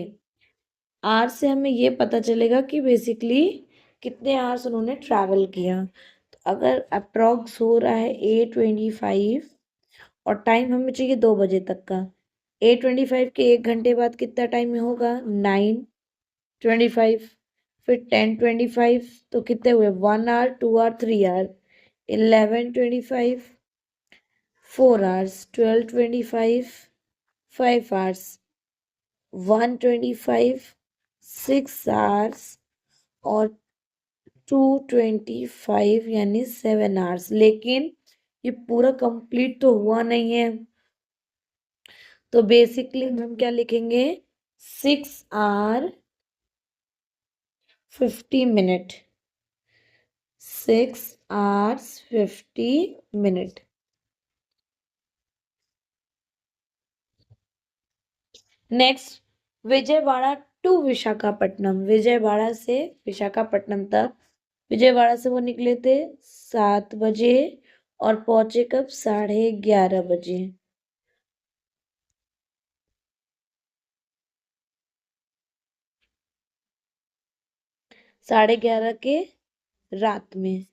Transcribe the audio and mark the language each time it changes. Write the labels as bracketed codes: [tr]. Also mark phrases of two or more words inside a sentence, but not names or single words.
[hi] आवर्स से हमें ये पता चलेगा कि बेसिकली कितने आवर्स उन्होंने ट्रैवल किया। तो अगर अप्रोक्स हो रहा है 8:25 और टाइम हमें चाहिए 2 बजे तक का, 8:25 के 1 घंटे बाद कितना टाइम होगा? 9:25। फिर 10:25, तो कितने हुए? [en] 1 hour, 2 hour, 3 hour। 11:25, 4 hours। 12:25, 5 hours। 1:25, 6 hours। [hi] और 2:25 यानी 7 hours। लेकिन ये पूरा कंप्लीट तो हुआ नहीं है, तो बेसिकली हम क्या लिखेंगे? [en] 6 hour 50 minute, 6 hours 50 minute। [hi] नेक्स्ट, विजयवाड़ा टू विशाखापट्टनम। विजयवाड़ा से विशाखापट्टनम तक, विजयवाड़ा से वो निकले थे 7 बजे और पहुंचे कब? 11:30 बजे। 11:30 के रात में।